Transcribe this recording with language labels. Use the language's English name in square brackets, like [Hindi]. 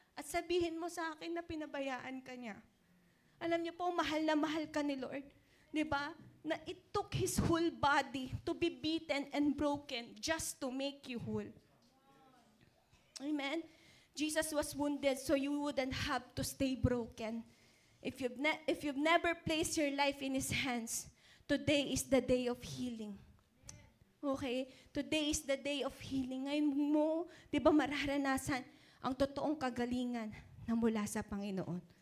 [Filipino] At sabihin mo sa akin na pinabayaan ka niya. Alam niyo po, mahal na mahal ka ni Lord, di ba? [English] Na it took His whole body to be beaten and broken just to make you whole. Amen? Jesus was wounded so you wouldn't have to stay broken. If you've never placed your life in His hands, today is the day of healing. Okay? Today is the day of healing. [Filipino] Ngayon mo, di ba mararanasan ang totoong kagalingan na mula sa Panginoon.